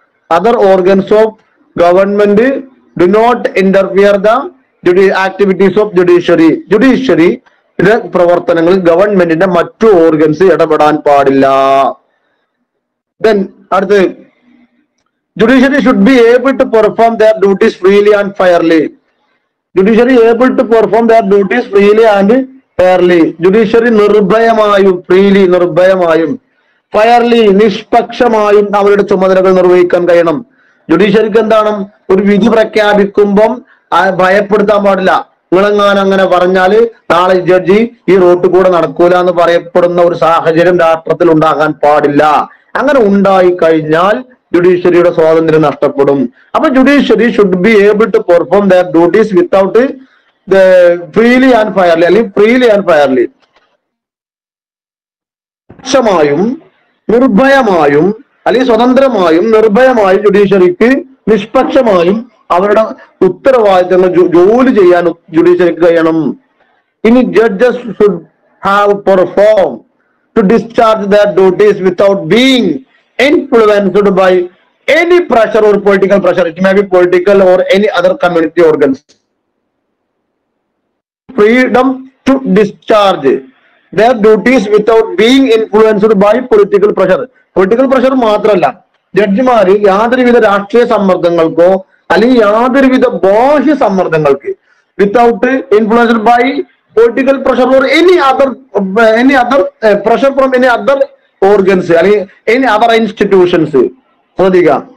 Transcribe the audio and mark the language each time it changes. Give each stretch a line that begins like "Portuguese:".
English: Other organs of government do not interfere the activities of judiciary.
Malayalam: ജുഡീഷ്യറിയുടെ പ്രവർത്തനങ്ങളിൽ ഗവൺമെന്റിന്റെ മറ്റു organs ഇടപെടാൻ പാടില്ല. ദെൻ അടുത്ത്
English: Judiciary should be able to perform their duties freely and fairly. Judiciary able to perform their duties freely and fairly.
Malayalam: Judiciary നിർഭയമായും freely നിർഭയമായും fairly നിഷ്പക്ഷമായും അവരുടെ ചുമതലകൾ നിർവഹിക്കാൻ കഴിയണം. ജുഡീഷ്യറിക്ക് എന്താണ്? ഒരു വിധി പ്രഖ്യാപിക്കുമ്പം ഭയപ്പെടുത്താൻ പാടില്ല. നിങ്ങളെങ്ങാനും അങ്ങനെ പറഞ്ഞാല് നാളെ ജഡ്ജി ഈ റോഡ് കൂടെ നടക്കൂല എന്ന് പറയപ്പെടുന്ന ഒരു സാഹചര്യം രാഷ്ട്രത്തിൽ ഉണ്ടാകാൻ പാടില്ല. അങ്ങനെ ഉണ്ടായി കഴിഞ്ഞാൽ ജുഡീഷ്യറിയുടെ സ്വാതന്ത്ര്യം നഷ്ടപ്പെടും. അപ്പൊ
English: judiciary should be able to perform there duties without freely and ഫയർലി,
Malayalam: അല്ലെങ്കിൽ ഫ്രീലി ആൻഡ് ഫയർലി, നിഷ്പക്ഷമായും നിർഭയമായും അല്ലെങ്കിൽ സ്വതന്ത്രമായും നിർഭയമായും ജുഡീഷ്യറിക്ക് നിഷ്പക്ഷമായും അവരുടെ ഉത്തരവാദിത്തങ്ങൾ ജോലി ചെയ്യാൻ ജുഡീഷ്യറിക്ക് കഴിയണം.
English: ഇനി judges should have perform to discharge there duties without being influenced by any pressure or political pressure. It may be political or any other community organs. Freedom to discharge their duties without being influenced by political pressure. Political pressure
Malayalam: മാത്രമല്ല, ജഡ്ജിമാര് യാതൊരുവിധ രാഷ്ട്രീയ സമ്മർദ്ദങ്ങൾക്കോ അല്ലെങ്കിൽ യാതൊരുവിധ ബാഹ്യ സമ്മർദ്ദങ്ങൾക്ക്
English: Without influenced by political pressure or any other pressure from any other organs അല്ലെങ്കിൽ any other institutions. ശ്രദ്ധിക്കുക.